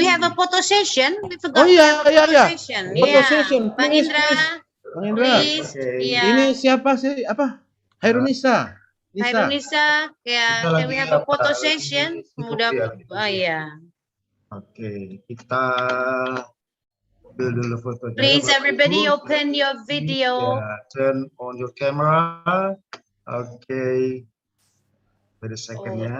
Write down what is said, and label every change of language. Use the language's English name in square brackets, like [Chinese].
[English] Can we have a photo session? We forgot to have a photo session. Photo session. Bang Indra. [Indonesian] Bang Indra, ini siapa sih? Apa? Hairunisa. [English] Hairunisa, ya, can we have a photo session? [Indonesian] Mudah, ya. Oke, kita ambil dulu fotonya. [English] Please, everybody, open your video. Turn on your camera. Oke. Wait a second ya.